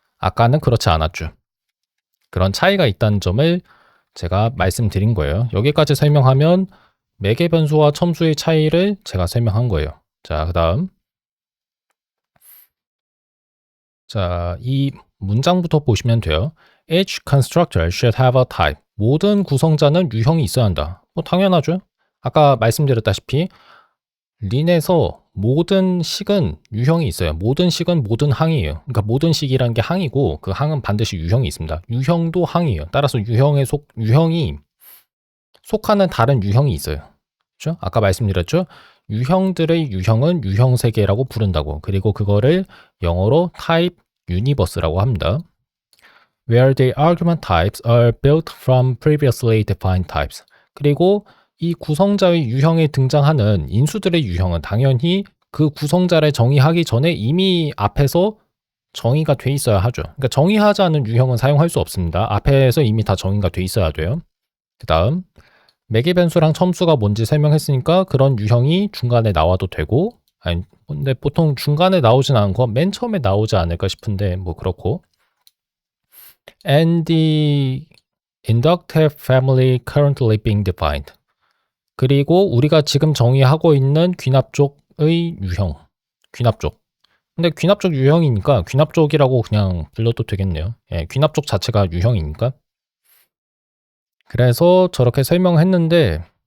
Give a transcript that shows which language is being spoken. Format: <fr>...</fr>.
<ko>아까는 그렇지 않았죠. 그런 차이가 있다는 점을 제가 말씀드린 거예요. 여기까지 설명하면 매개 변수와 첨수의 차이를 제가 설명한 거예요. 자, 그 다음. 자, 이 문장부터 보시면 돼요.</ko> <en>Each constructor should have a type.</en> <ko>모든 구성자는 유형이 있어야 한다. 뭐 당연하죠. 아까 말씀드렸다시피 린에서 모든 식은 유형이 있어요. 모든 식은 모든 항이에요. 그러니까 모든 식이라는 게 항이고 그 항은 반드시 유형이 있습니다. 유형도 항이에요. 따라서 유형이 속하는 다른 유형이 있어요. 그렇죠? 아까 말씀드렸죠? 유형들의 유형은 유형 세계라고 부른다고. 그리고 그거를 영어로 type universe라고 합니다.</ko> <en>Where the argument types are built from previously defined types.</en> <ko>그리고 이 구성자의 유형에 등장하는 인수들의 유형은 당연히 그 구성자를 정의하기 전에 이미 앞에서 정의가 돼 있어야 하죠. 그러니까 정의하지 않은 유형은 사용할 수 없습니다. 앞에서 이미 다 정의가 돼 있어야 돼요. 그 다음 매개 변수랑 첨수가 뭔지 설명했으니까 그런 유형이 중간에 나와도 되고, 아니 근데 보통 중간에 나오진 않고 맨 처음에 나오지 않을까 싶은데 뭐 그렇고.</ko> <en>And the inductive family currently being defined.</en> <ko>그리고 우리가 지금 정의하고 있는 귀납족의 유형, 귀납족. 근데 귀납족 유형이니까 귀납족이라고 그냥 불러도 되겠네요. 예, 귀납족 자체가 유형이니까. 그래서 저렇게 설명했는데,</ko>